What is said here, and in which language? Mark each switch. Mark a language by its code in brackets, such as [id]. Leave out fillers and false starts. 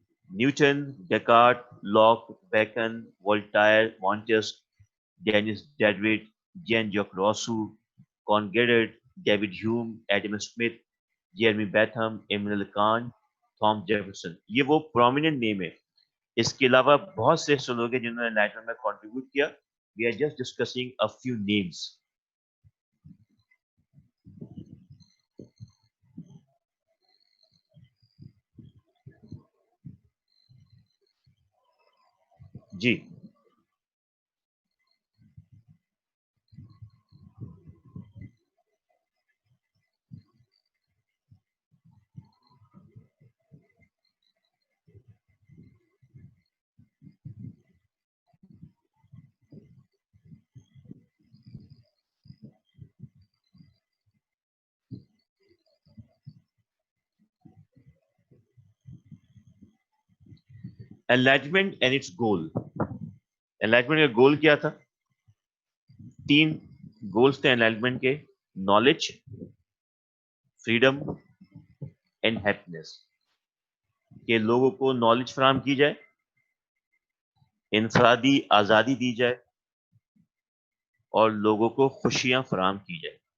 [ur] Newton, Descartes, lock, bacon, وولٹائر, مونٹسک, Dennis ڈیڈوڈ, Jain جاک Rousseau, کانگریڈ, David ہیوم, Adam Smith, Jeremy بیتھم, ایمنل can't, Thomas Jefferson. یہ وہ prominent نیم ہے. اس کے علاوہ بہت سے ایسے لوگ ہیں جنہوں نے انلائٹنمنٹ میں کنٹریبیوٹ کیا. [en] We are just discussing a few names. [ur] جی, [en] enlightenment and its goal. [ur] enlightenment کا گول کیا تھا؟ 3 گولز تھے enlightenment کے: [en] Knowledge, freedom and happiness. [ur] کہ لوگوں کو نالج فراہم کی جائے, انفرادی آزادی دی جائے, اور لوگوں کو خوشیاں فراہم کی جائے.